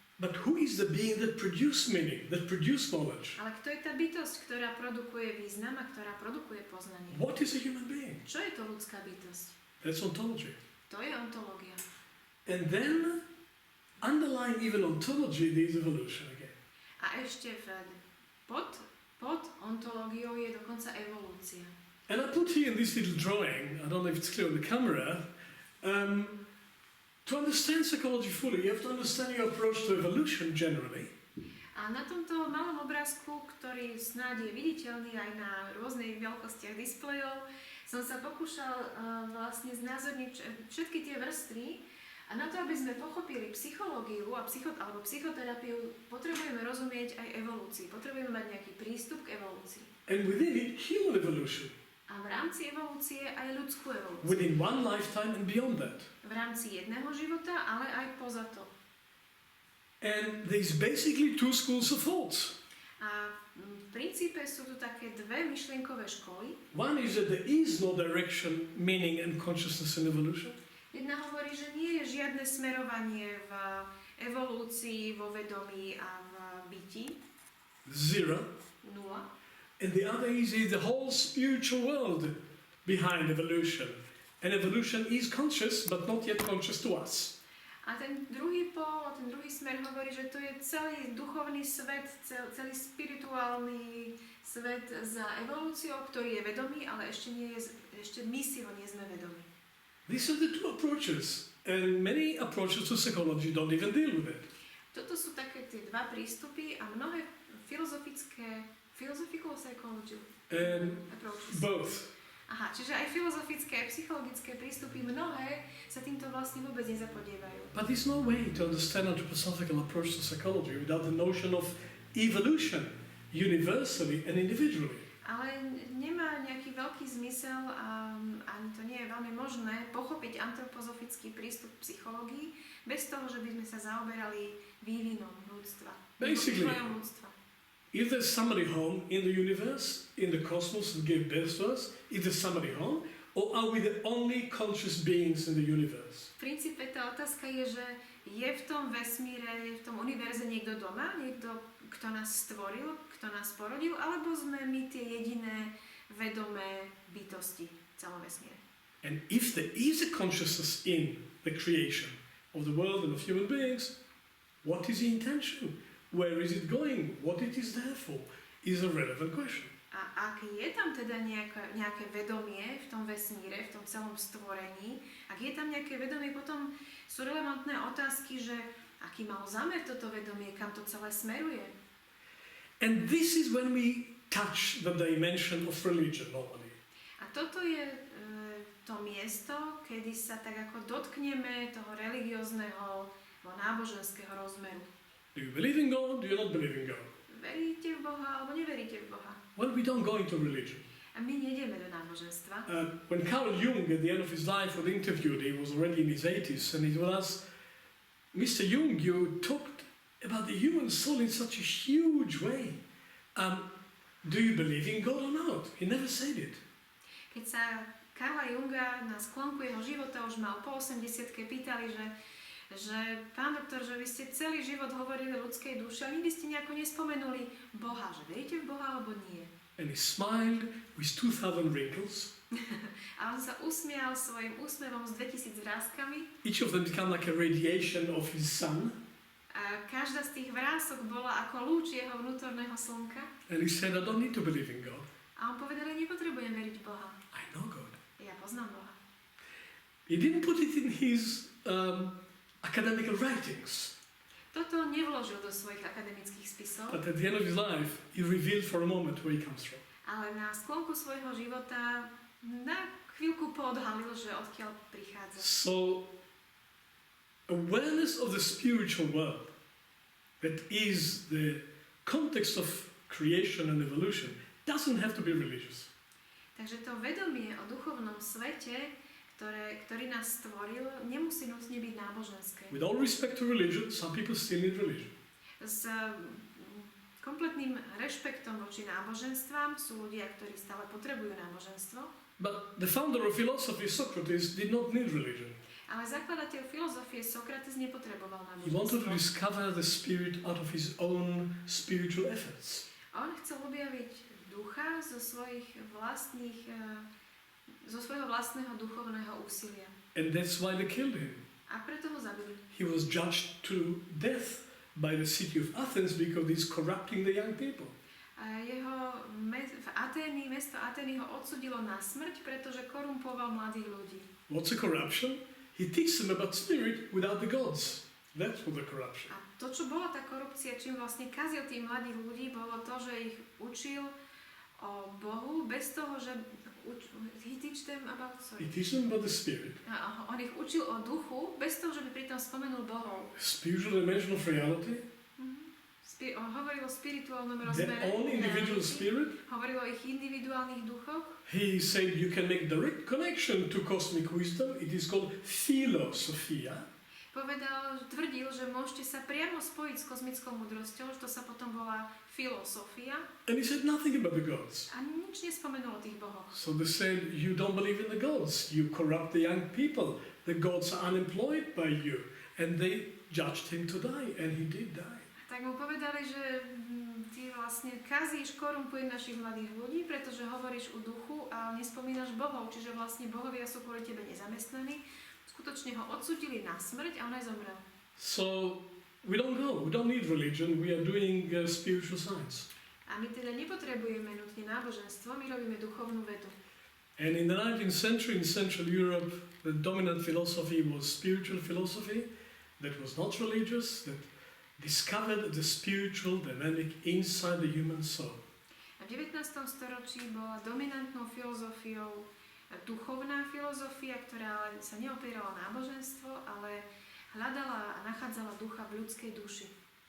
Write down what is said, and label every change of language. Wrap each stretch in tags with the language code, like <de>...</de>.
<en>But who is the being that produces meaning, that produces knowledge?</en> <sk>Ale kto je tá bytosť, ktorá produkuje význam a ktorá produkuje poznanie?</sk> <en>What is a human being?</en> <sk>Čo je to ľudská bytosť?</sk> <en>That's ontology.</en> <sk>To je ontológia.</sk> <en>And then, underlying even ontology, there is evolution again.</en> <sk>A ešte pod ontológiou je dokonca evolúcia.</sk> <en>And I put here in this little drawing, I don't know if it's clear on the camera, to understand psychology fully, you have to understand your approach to evolution generally.</en> <sk>A na tomto malom obrázku, ktorý snáď je viditeľný aj na rôznych veľkostiach displejov, som sa pokúšal vlastne znázorniť všetky tie vrstvy a na to, aby sme pochopili psychológiu alebo psychoterapiu, potrebujeme rozumieť aj evolúcii. Potrebujeme mať nejaký prístup k evolúcii.</sk> <en>And within it, human evolution.</en> <sk>A v rámci evolúcie aj ľudskú evolúciu.</sk> <en>Within one lifetime and beyond that.</en> <sk>V rámci jedného života, ale aj poza to.</sk> <en>And there's basically two schools of thought.</en> <sk>A v princípe sú tu také dve myšlienkové školy.</sk> <en>One is that there is no direction, meaning and consciousness in evolution.</en> <sk>Jedna hovorí, že nie je žiadne smerovanie v evolúcii, vo vedomí a v byti.</sk> <en>Zero.</en> <sk>Nula.</sk> <en>And the other is the whole spiritual world behind evolution. And evolution is conscious, but not yet conscious to us.</en> <sk>A ten druhý pól, ten druhý smer hovorí, že to je celý duchovný svet, celý spirituálny svet za evolúciou, ktorý je vedomý, ale ešte my si ho nie sme vedomí.</sk> <en>These are the two approaches, and many approaches to psychology don't even deal with it.</en> <sk>Toto sú také tie dva prístupy a mnohé</sk> <en>philosophical psychology approaches. Both.</en> <sk>Aha, čiže aj filozofické, aj psychologické prístupy mnohé sa týmto vlastne vôbec nezapodievajú.</sk> <en>But there's no way to understand anthroposophical approach to psychology without the notion of evolution, universally and individually.</en> <sk>Ale nemá nejaký veľký zmysel a ani to nie je veľmi možné pochopiť antropozofický prístup k psychológii bez toho, že by sme sa zaoberali vývinom ľudstva.</sk> <en>Basically,</en> <sk>vývojom ľudstva.</sk> <en>if there's somebody home in the universe, in the cosmos that gave birth to us, is there somebody home? Or are we the only conscious beings in the universe?</en> <sk>V princípe tá otázka je, že je v tom vesmíre, je v tom univerze niekto doma, niekto, kto nás stvoril, kto nás porodil, alebo sme my tie jediné vedomé bytosti v celom vesmíre.</sk> <en>And if there is a consciousness in the creation of the world and of human beings, what is the intention? Where is it going? What it is there for? Is a relevant question.</en> <sk>A ak je tam teda nejaké vedomie v tom vesmíre, v tom celom stvorení, ak je tam nejaké vedomie, potom sú relevantné otázky, že aký mal zámer toto vedomie, kam to celé smeruje.</sk> <en>And this is when we touch the dimension of religion normally.</en> <sk>A toto je to miesto, kedy sa tak ako dotkneme toho religiózneho alebo náboženského rozmeru.</sk> <en>Do you believe in God? Do you not believe in God?</en> <sk>Veríte v Boha alebo neveríte v Boha?</sk> <en>Well, we don't go into religion.</en> <sk>A my nejdeme do náboženstva.</sk> <en>When Carl Jung at the end of his life was interviewed, he was already in his 80s, and he was asked, Mr. Jung, you talked about the human soul in such a huge way. Do you believe in God or not? He never said it.</en> <sk>Keď sa Karla Junga na sklonku jeho života, už mal po 80-ke, pýtali, že pán doktor, že vy ste celý život hovorili o ľudskej duši, ale nikdy ste nejako nespomenuli Boha, že veríte v Boha alebo nie.</sk> <en>And he smiled with 2,000 wrinkles.</en> <sk>A on sa usmial svojim úsmevom s 2000 vrástkami.</sk> <en>Each of them became like a radiation of his sun.</en> <sk>A každá z tých vrások bola ako lúč jeho vnútorného slnka.</sk> <en>And he said, I don't need to believe in God.</en> <sk>A on povedal, že nepotrebujem veriť v Boha.</sk> <en>I know God.</en> <sk>Ja poznám Boha.</sk> <en>He didn't put it in his academical writings.</en> <sk>Toto nevložil do svojich akademických spisov.</sk> <en>But at the end of his life, he revealed for a moment where he comes from.</en> <sk>Ale na sklonku svojho života na chvíľku poodhalil, že odkiaľ prichádza.</sk> <en>So, awareness of the spiritual world, that is the context of creation and evolution, doesn't have to be religious.</en> <sk>Takže to vedomie o duchovnom svete, ktorý nás stvoril, nemusí nutne byť náboženské.</sk> <en>With all respect to religion, some people still need religion.</en> <sk>S kompletným rešpektom voči náboženstvám sú ľudia, ktorí stále potrebujú náboženstvo.</sk> <en>But the founder of philosophy, Socrates, did not need religion.</en> <sk>Ale zakladateľ filozofie Sokrates nepotreboval</sk> <en>He wanted to</en> <sk>náboženstvo.</sk> <en>discover the spirit out of his own spiritual efforts.</en> <sk>On chcel objaviť ducha zo svojho vlastného duchovného úsilia.</sk> <en>And that's why they killed him.</en> <sk>A preto ho zabili.</sk> <en>He was judged to death by the city of Athens because he's corrupting the young people.</en> <sk>A mesto Atény ho odsudilo na smrť, pretože korumpoval mladých ľudí.</sk> <en>What's a corruption? He teaches them about spirit without the gods. That's what the corruption.</en> <sk>A to, čo bola tá korupcia, čím vlastne kazil tých mladých ľudí, bolo to, že ich učil o Bohu bez toho, že</sk> <en>he teach them about the spirit.</en> <sk>On ich učil o duchu bez toho, že by pritom spomenul Bohov.</sk> <en>Spiritual dimension of reality.</en> <sk>On hovoril o spirituálnom</sk> <en>Their</en> <sk>rozmere.</sk> <en>own individual spirit.</en> <sk>Hovoril o ich individuálnych duchoch.</sk> <en>He said you can make direct connection to cosmic wisdom. It is called philosophia.</en> <sk>Tvrdil, že môžete sa priamo spojiť s kozmickou múdrosťou, že to sa potom volá filosofia.</sk> <en>And he said nothing about the gods.</en> <sk>A nič nespomenul o tých bohoch.</sk> <en>So they said, you don't believe in the gods. You corrupt the young people. The gods are unemployed by you. And they judged him to die. And he did die.</en> <sk>Tak mu povedali, že ty vlastne kazíš, korumpuješ našich mladých ľudí, pretože hovoríš o duchu a nespomínaš bohov. Čiže vlastne bohovia sú kvôli tebe nezamestnaní. skutočne ho odsúdili na smrť a on aj zomrel.</sk> <en>So we don't need religion, we are doing spiritual science.</en> <sk>A my teda nepotrebujeme nutne náboženstvo, my robíme duchovnú vedu.</sk> <en>And in the 19th century, in Central Europe, the dominant philosophy was spiritual philosophy, that was not religious, that discovered the spiritual dynamic inside the human soul.</en> <sk>A v 19. storočí bola dominantnou filozofiou duchovná filozofia, ktorá sa neopierala náboženstvo, ale hľadala a nachádzala ducha v ľudskej duši.</sk>